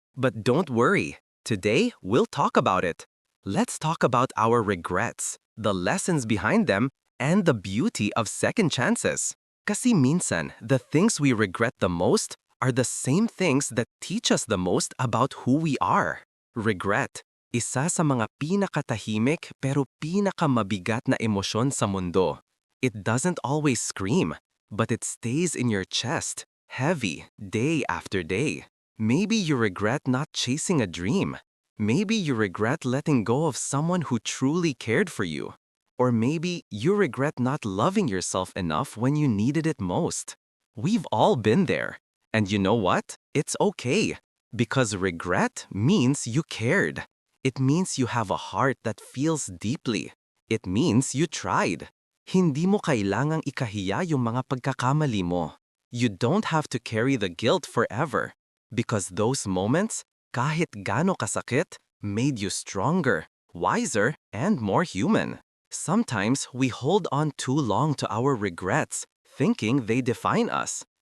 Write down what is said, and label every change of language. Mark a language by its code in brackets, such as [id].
[en] But don't worry, today we'll talk about it. Let's talk about our regrets, the lessons behind them, and the beauty of second chances. [tl] Kasi minsan, [en] the things we regret the most are the same things that teach us the most about who we are. [tl] Regret, isa sa mga pinakatahimik pero pinakamabigat na emosyon sa mundo. [en] It doesn't always scream, but it stays in your chest, heavy, day after day. Maybe you regret not chasing a dream. Maybe you regret letting go of someone who truly cared for you. Or maybe you regret not loving yourself enough when you needed it most. We've all been there. And you know what? It's okay. Because regret means you cared. It means you have a heart that feels deeply. It means you tried. [tl] Hindi mo kailangang ikahiya yung mga pagkakamali mo. [en] You don't have to carry the guilt forever. Because those moments, [tl] kahit gaano kasakit, [en] made you stronger, wiser, and more human. Sometimes we hold on too long to our regrets, thinking they define us.